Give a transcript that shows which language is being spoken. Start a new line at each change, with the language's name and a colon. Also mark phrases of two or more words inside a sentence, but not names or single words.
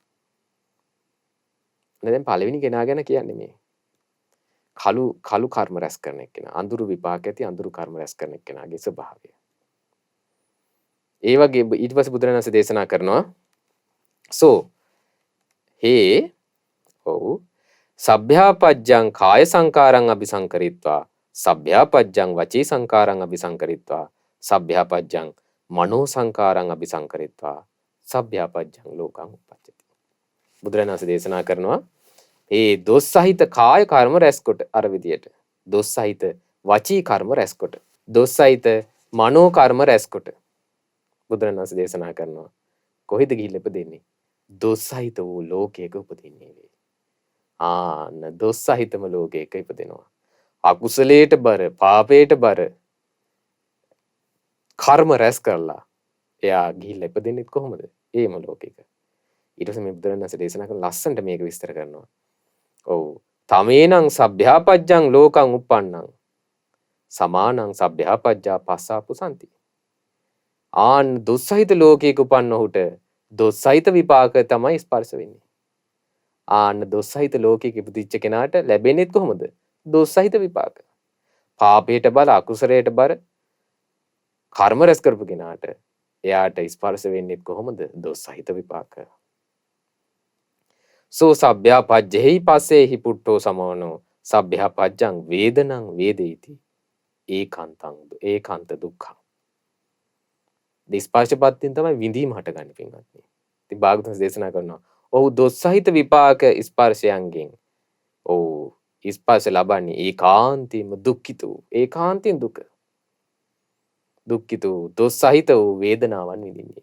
Sinhala: දැන් පළවෙනි කෙනා ගැන කියන්නේ මේ කළු කර්ම රැස් කරන එක්කෙනා, අඳුරු විපාක ඇති අඳුරු කර්ම රැස් කරන එක්කෙනාගේ ස්වභාවය. ඒ වගේ ඊට පස්සේ බුදුරජාණන් වහන්සේ දේශනා කරනවා
Pali: සෝ හේ ඔව් සබ්භ්‍යාපජ්ජං කාය සංකාරං අபிසංකරිත්වා සබ්භ්‍යාපජ්ජං වචී සංකාරං අபிසංකරිත්වා සබ්භ්‍යාපජ්ජං මනෝ සංකාරං අபிසංකරිත්වා සබ්භ්‍යාපජ්ජං ලෝකං උප්පජ්ජති.
Sinhala: බුදුරජාණන් වහන්සේ දේශනා කරනවා ඒ දොස් සහිත කාය කර්ම රැස්කොට අර විදියට දොස් සහිත වචී කර්ම රැස්කොට දොස් සහිත මනෝ කර්ම රැස්කොට බුදුරජාණන් වහන්සේ දේශනා කරනවා කොහෙද ගිහිල්ලා ඉපදෙන්නේ? දොස් සහිත වූ ලෝකයක උපදින්නේ වේ. ආන්න දොස් සහිතම ලෝකයක ඉපදෙනවා. අකුසලයට බර පාපයට බර කර්ම රැස් කරලා එයා ගිහිල්ලා ඉපදෙන්නේ කොහොමද? ඒම ලෝකයක. ඊට පස්සේ මේ බුදුරජාණන් වහන්සේ දේශනා කරන ලස්සනට මේක විස්තර කරනවා.
Pali: ඔව් තමේනං සබ්භ්‍යාපජ්ජං ලෝකං උප්පන්නං සමානං සබ්භ්‍යාපජ්ජා පස්සාපු සම්ති.
Sinhala: ආන් දුස්සහිත ලෝකයක උපන්න ඔහුට දුස්සහිත විපාක තමයි ස්පර්ශ වෙන්නේ. ආන්න දුස්සහිත ලෝකයක ඉපදිච්ච කෙනාට ලැබෙන්නේ කොහොමද? දුස්සහිත විපාක. පාපයට බල අකුසලයට බර කර්ම රැස් කරපු කෙනාට එයාට ස්පර්ශ වෙන්නේ කොහොමද? දුස්සහිත විපාක.
Pali: සෝ සබ්භ්‍යාපජ්ජෙහි පස්සේහි පුට්ටෝ සමෝනෝ සබ්භ්‍යාපජ්ජං වේදනං වේදේති ඒකාන්ත දුක්ඛං.
Sinhala: ස්පර්ශපත්තියෙන් තමයි විඳීම හටගන්නේ පින්වත්නි. ඉතින් භාගතුන් දේශනා කරනවා ඔව් දොස්සහිත විපාක ස්පර්ශයන්ගෙන් ඔව් ස්පර්ශ ලබන්නේ ඒකාන්තයෙන්ම දුක්ඛිත වූ ඒකාන්තයෙන් දුක්ඛිත වූ දොස්සහිත වූ වේදනාවන් විඳින්නේ.